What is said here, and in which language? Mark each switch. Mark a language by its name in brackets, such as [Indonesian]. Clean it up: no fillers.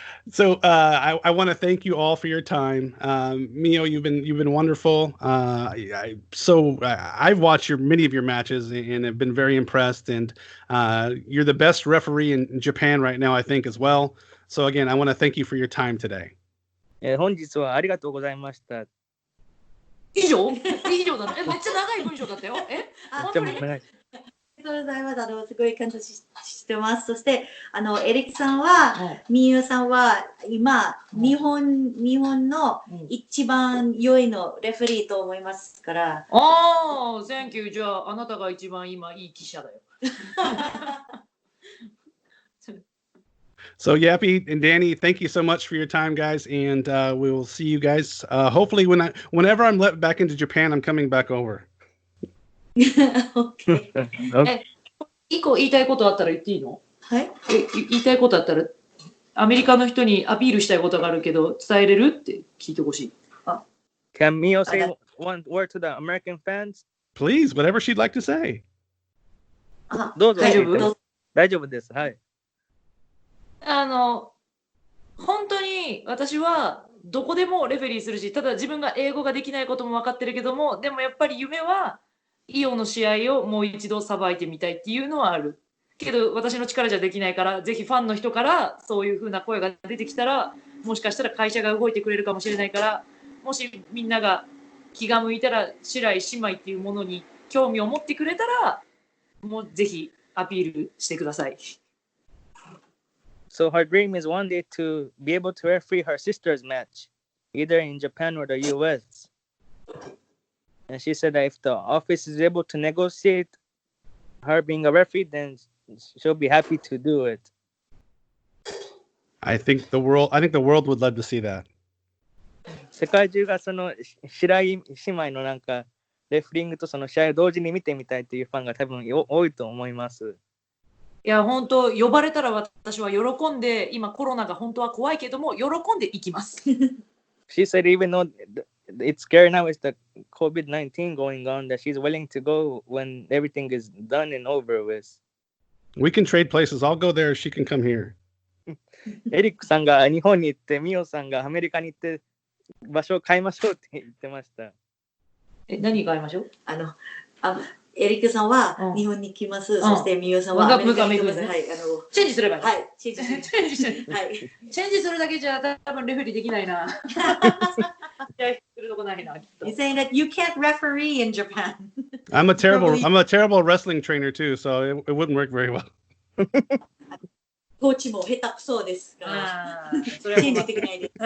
[English] So I want to thank you all for your time. Mio, you've been wonderful. I've watched many of your matches and have been very impressed. And you're the best referee in Japan right now, I think, as well. So again, I want to thank you for your time today. [Japanese] 本日はありがとうございました。以上だね。めっちゃ長い文章だったよ。本当に。ありがとうございます。すごい感謝してます。そして、エリックさんは、ミユさんは、今、日本の一番良いのレフェリーと思いますから。 [English] Thank you. [Japanese] じゃあ、あなたが一番今いい記者だよ。 [English] So Yappy and Danny, thank you so much for your time, guys, and we will see you guys. Hopefully, whenever I'm let back into Japan, I'm coming back over. Okay. [Japanese] 一個言いたいことあったら言っていいの？はい。言いたいことあったら、アメリカの人にアピールしたいことがあるけど伝えれるって聞いてほしい。 [English] Can Mio say one word to the American fans? Please, whatever she'd like to say. [Japanese] どうぞ。大丈夫です。はい。本当に私はどこでもレフェリーするし、ただ自分が英語ができないことも分かってるけども、でもやっぱり夢はイオの試合をもう一度さばいてみたいっていうのはあるけど、私の力じゃできないから、ぜひファンの人からそういう風な声が出てきたら、もしかしたら会社が動いてくれるかもしれないから、もしみんなが気が向いたら白井姉妹っていうものに興味を持ってくれたら、もうぜひアピールしてください。 [English] So her dream is one day to be able to referee her sister's match, either in Japan or the US. And she said that if the office is able to negotiate her being a referee, then she'll be happy to do it. I think the world would love to see that. [Japanese] 世界中がその白井姉妹のなんかレフリングとその試合を同時に見てみたいというファンが多分多いと思います。いや、本当、呼ばれたら私は喜んで、今コロナが本当は怖いけども、喜んで行きます。 [English] She said even though it's scary now, it's the COVID-19 going on, that she's willing to go when everything is done and over with. We can trade places. I'll go there. She can come here. [Japanese] エリックさんが日本に行って、ミオさんがアメリカに行って、場所を変えましょうって言ってました。何変えましょう？エリックさんは日本に来ます。そしてミオさんはアメリカに来ます。はい、チェンジすればいい。はい、チェンジする。チェンジする。はい。チェンジするだけじゃ多分レフェリーできないな。するとこないな。 [English] He's saying that you can't referee in Japan. I'm a terrible wrestling trainer too, so it wouldn't work very well. [Japanese] コーチも下手くそですから。チェンジできないです。